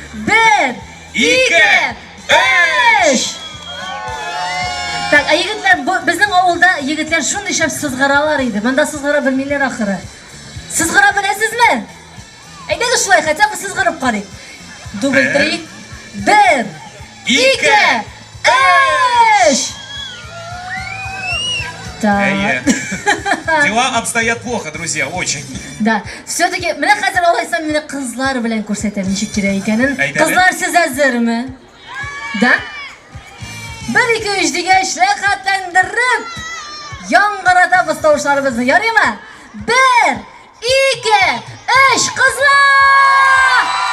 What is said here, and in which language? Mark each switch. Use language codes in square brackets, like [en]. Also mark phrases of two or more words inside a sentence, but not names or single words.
[tt] 1, 2, 3. Так, егетләр, безнең авылда егетләр шундый шәп сызгыралар иде. Монда сызгыра белмиләр ахыры. Сызгыра беләсезме? Әйдәгез шулай, [ru] хотя бы [tt] сызгырып карыйк. [ru] Дубль 3. 1, 2, 3. Так. Дела обстоят плохо, друзья, очень. Да, все-таки, [tt] менә хәзер алайсам мине кызлар белән күрсәтәм ничек кирәк икәнен. Кызлар, сез әзерме? Да? 1, 2, 3 дигәч, рәхәтләндереп яңгыратабыз тавышларыбызны, ярыймы? 1, 2, 3, кызлар!